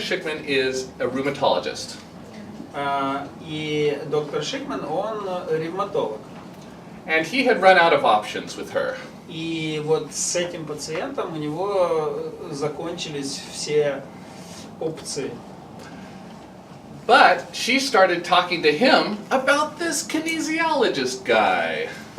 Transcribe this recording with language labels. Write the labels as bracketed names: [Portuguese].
[English] Schickman is a rheumatologist. [Russian] И доктор Шикман, он ревматолог. [English] And he had run out of options with her. [Russian] И вот с этим пациентом у него закончились все опции. [English] But she started talking to him about this kinesiologist guy.